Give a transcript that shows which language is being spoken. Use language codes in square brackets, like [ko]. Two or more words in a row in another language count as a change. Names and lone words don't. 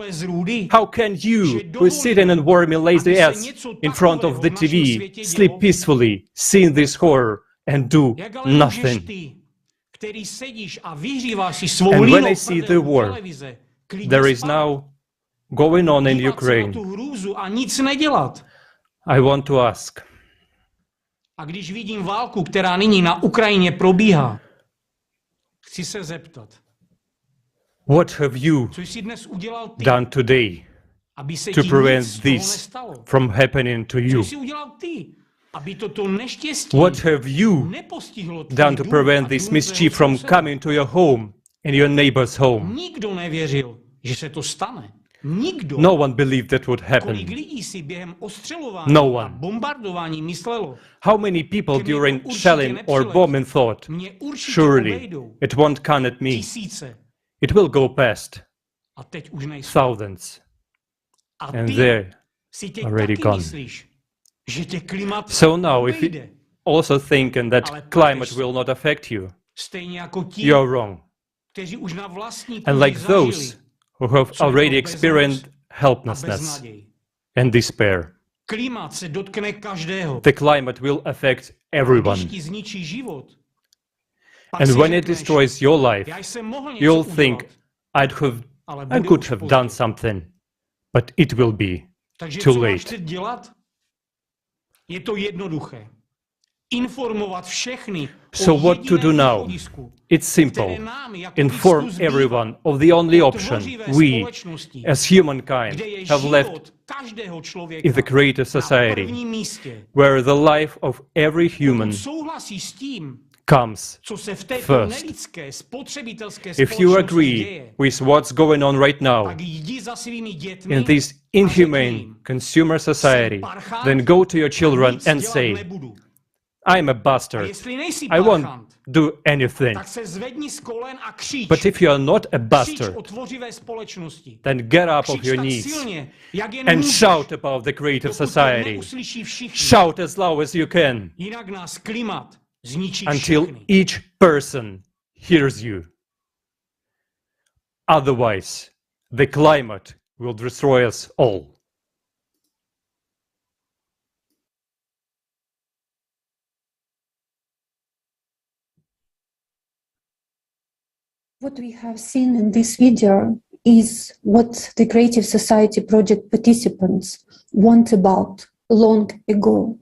[en] How can you, who is sitting and warm and lazy ass in front of the TV, sleep peacefully, seeing this horror and do nothing? And when I see the war there is now going on in Ukraine, I want to ask, [cs] A když vidím válku, která nyní na Ukrajině probíhá, Chci se zeptat, [en] what have you [cs] co jsi dnes udělal ty, [en] done today [cs] aby se to ti [en] prevent [cs] nic z toho [en] this [cs] nestalo? [en] from happening to [cs] Co [en] you? [cs] jsi udělal ty, aby toto neštěstí [en] What have you [cs] nepostihlo tvůj [en] done to [cs] dům [en] prevent [cs] a [en] this [cs] dům [en] mischief [cs] tvého [en] from [cs] souseda? [en] coming to your home and your neighbor's home? [cs] Nikdo nevěřil, že se to stane. Nikdo. [en] No one believed that would [cs] Kolik [en] happen. [cs] lidí si během ostřelování [en] No one. [cs] a bombardování myslelo, [en] How many people [cs] Ke mně to [en] during [cs] určitě [en] shelling or [cs] nepřiletí. [en] bombing thought, [cs] mě určitě [en] surely [cs] obejdou [en] it won't come at me. [cs] tisíce [en] It will go past [cs] a teď už nejsou. [en] thousands. [cs] A [en] And [cs] ty [en] they're [cs] si teď [en] already [cs] taky [en] gone. [cs] myslíš, že tě klimat [en] So now if you [cs] obejde. [en] also thinking that [cs] Ale [en] climate [cs] ptáš [en] will not affect you, [cs] Stejně jako ti, [en] you're wrong. [cs] kteří už na vlastní [en] And [cs] kůži [en] like [cs] zažili, [en] those who have [cs] co je to [en] already [cs] bezmoc [en] experienced [cs] a [en] helplessness [cs] beznaděj. [en] and despair. [cs] Klimat se dotkne každého. [en] The climate will affect everyone. [cs] Když ti zničí život, pak [en] And [cs] si [en] when it [cs] řekneš, [en] destroys your life, [cs] já jsem mohl něco [en] you'll [cs] udělat, [en] think, [cs] ale [en] I [cs] bude [en] could [cs] už [en] have [cs] pozdě. [en] done something, but it will be [cs] Takže [en] too [cs] co máš [en] late. [cs] teď dělat? Je to jednoduché. Informovat všechny [en] So [cs] o [en] what to do [cs] jediném [en] now? [cs] východisku, [en] It's simple. [cs] které nám jako [en] Inform [cs] lidsku zbývá. [en] everyone of the only option [cs] Tvořivé [en] we, [cs] společnosti, [en] as humankind, [cs] kde je [en] have left [cs] život každého člověka [en] in the creative [cs] na [en] society, [cs] prvním místě. [en] where the life of every human [cs] Pokud souhlasí s tím, [en] comes [cs] co se v této [en] first. [cs] nelidské spotřebitelské [en] If you [cs] společnosti [en] agree [cs] děje, [en] with what's going on right now [cs] tak jdi za svými dětmi [en] in this inhumane consumer society, then go to your children and say, I'm a [cs] a [en] bastard. [cs] jestli nejsi [en] I won't [cs] parchant, [en] do anything. [cs] tak se zvedni z kolen a křič. [en] But if you are not a [cs] Křič [en] bastard, [cs] o tvořivé společnosti. [en] then get up of [cs] Křič [en] your [cs] tak [en] knees [cs] silně, jak jen [en] and [cs] můžeš, [en] shout about the creative [cs] dokud to [en] society. [cs] neuslyší všichni. [en] Shout as loud as you can [cs] Jinak nás klimat zničí [en] until [cs] všechny. [en] each person hears you. Otherwise, the climate will destroy us all. What we have seen in this video is what the Creative Society project participants want about long ago.